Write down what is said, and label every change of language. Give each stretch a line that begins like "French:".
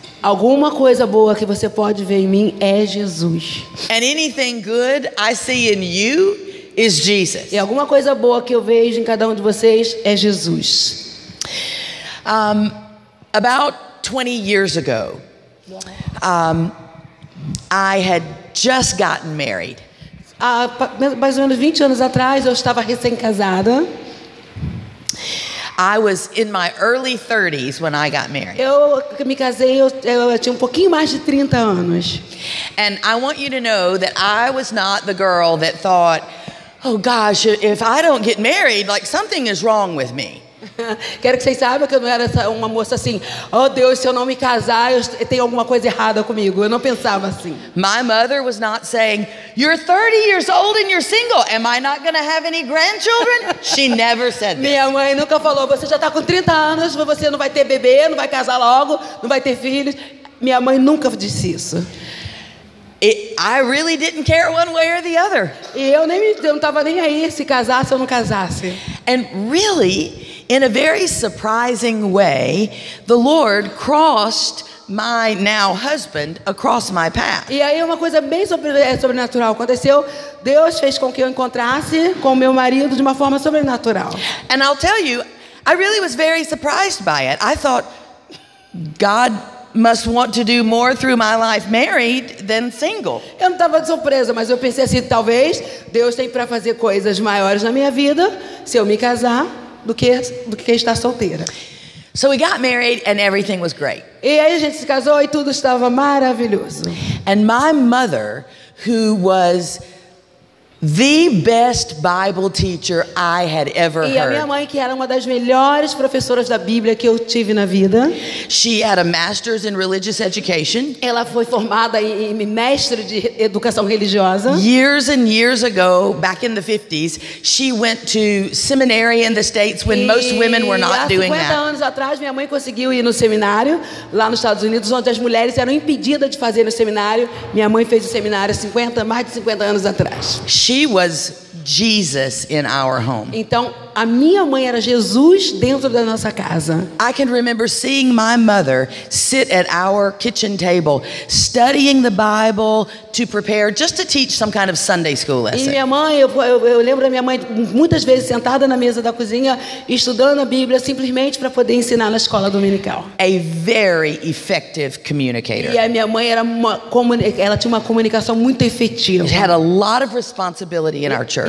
Portuguese: Alguma coisa boa que você pode ver em mim é Jesus.
English: And anything good I see in you is Jesus.
Portuguese: E alguma coisa boa que eu vejo em cada um de vocês é Jesus.
English: About 20 years ago, I had just gotten married.
Portuguese: Há mais ou menos 20 anos atrás, eu estava recém-casada.
English: I was in my early 30s when I got married.
Portuguese: Eu me casei, eu tinha pouquinho mais de 30 anos.
English: And I want you to know that I was not the girl that thought, oh gosh, if I don't get married, like something is wrong with me.
Portuguese: Quero que vocês saibam que eu não era uma moça assim, oh Deus, se eu não me casar, tem alguma coisa errada comigo. Eu não pensava assim.
English: My mother was not saying, you're 30 years old and you're single. Am I not going to have any grandchildren? She never said this.
Portuguese: Minha mãe nunca falou, você já está com 30 anos, você não vai ter bebê, não vai casar logo, não vai ter filhos. Minha mãe nunca disse isso.
English: I really didn't care one way or the other.
Portuguese: E eu não estava nem aí se casasse ou não casasse.
English: And really, in a very surprising way, the Lord crossed my now husband across my path.
Portuguese: E aí uma coisa bem sobrenatural aconteceu. Deus fez com que eu encontrasse com meu marido de uma forma sobrenatural.
English: And I'll tell you, I really was very surprised by it. I thought, God must want to do more through my life married than single.
Portuguese: Eu não estava de surpresa, mas eu pensei assim, talvez Deus tem para fazer coisas maiores na minha vida se eu me casar do que estar solteira.
English: So we got married and everything was great.
Portuguese: E aí a gente se casou e tudo estava maravilhoso.
English: And my mother, who was the best Bible teacher I had ever
Portuguese: E a minha
English: heard.
Portuguese: mãe, que era uma das melhores professoras da Bíblia que eu tive na vida,
English: She had a master's in religious education.
Portuguese: ela foi formada em mestre de educação religiosa.
English: Years and years ago, back in the 50s, she went to seminary in the States when most women were not
Portuguese: há
English: doing
Portuguese: 50
English: that.
Portuguese: anos atrás, minha mãe conseguiu ir no seminário lá nos Estados Unidos, onde as mulheres eram impedidas de fazer no seminário. Minha mãe fez o seminário mais de 50 anos atrás.
English: She was Jesus in our home.
Portuguese: Então, a minha mãe era Jesus dentro da nossa casa.
English: I can remember seeing my mother sit at our kitchen table, studying the Bible to prepare just to teach some kind of Sunday school
Portuguese: E
English: lesson.
Portuguese: minha mãe, eu lembro da minha mãe muitas vezes sentada na mesa da cozinha, estudando a Bíblia simplesmente para poder ensinar na escola dominical.
English: A very effective communicator.
Portuguese: E a minha mãe ela tinha uma comunicação muito efetiva.
English: Had a lot of responsibility in our church.